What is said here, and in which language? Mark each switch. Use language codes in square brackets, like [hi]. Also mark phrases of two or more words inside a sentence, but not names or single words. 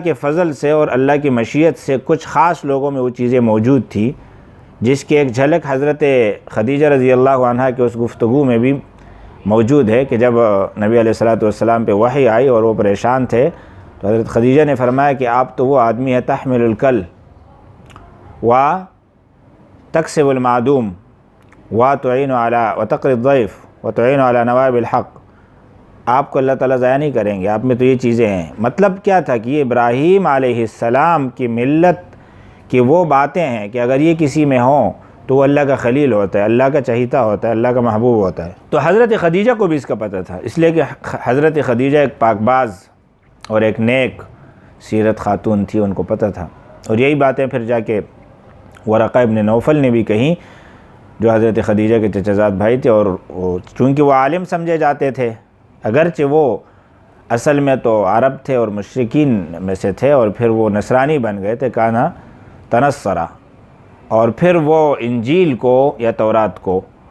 [ur] کے فضل سے اور اللہ کی مشیت سے کچھ خاص لوگوں میں وہ چیزیں موجود تھی، جس کی ایک جھلک حضرت خدیجہ رضی اللہ عنہا کے اس گفتگو میں بھی موجود ہے کہ جب نبی علیہ السلام پہ وحی آئی اور وہ پریشان تھے تو حضرت خدیجہ نے فرمایا کہ آپ تو وہ آدمی ہے [ar] تحمل الکل و تکسب المعدوم و تعین علی و تقری الضیف و تعین علی نوائب الحق، [ur] آپ کو اللہ تعالیٰ ضائع نہیں کریں گے، آپ میں تو یہ چیزیں ہیں۔ مطلب کیا تھا کہ یہ ابراہیم علیہ السلام کی ملت کی وہ باتیں ہیں کہ اگر یہ کسی میں ہوں تو وہ اللہ کا خلیل ہوتا ہے، اللہ کا چہیتا ہوتا ہے، اللہ کا محبوب ہوتا ہے۔ تو حضرت خدیجہ کو بھی اس کا پتہ تھا، اس لیے کہ حضرت خدیجہ ایک پاک باز اور ایک نیک سیرت خاتون تھی، ان کو پتہ تھا، اور یہی باتیں پھر جا کے ورقہ ابن نوفل نے بھی کہیں، جو حضرت خدیجہ کے چچا بھائی تھے، اور چونکہ وہ عالم سمجھے جاتے تھے، اگرچہ وہ اصل میں تو عرب تھے اور مشرکین میں سے تھے، اور پھر وہ نصرانی بن گئے تھے، [ar] کانا تنصرہ، [ur] اور پھر وہ انجیل کو یا تورات کو